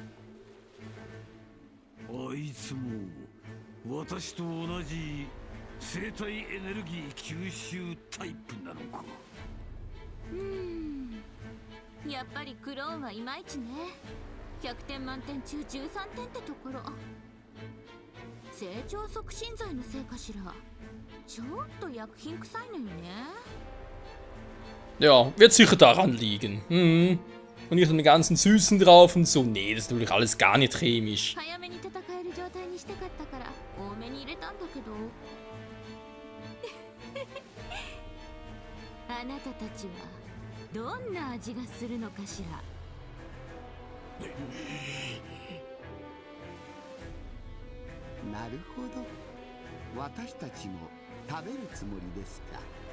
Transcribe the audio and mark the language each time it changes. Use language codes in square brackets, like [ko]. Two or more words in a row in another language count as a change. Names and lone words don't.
[ja] あいつも私と同じ生体エネルギー吸収タイプなのか。やっぱりクローンはいまいちね。100点満点中13点ってところ。成長促進剤のせいかしら。ちょっと薬品臭いのよね。 [de] Ja, wird sicher daran liegen. Und nicht an den ganzen Süßen drauf und so. Nee, das ist natürlich alles gar nicht chemisch. [ja] 早めに戦える状態にしたかったから多めに入れたんだけど。あなたたちはどんな味がするのかしら。なるほど、私たちも食べるつもりですか。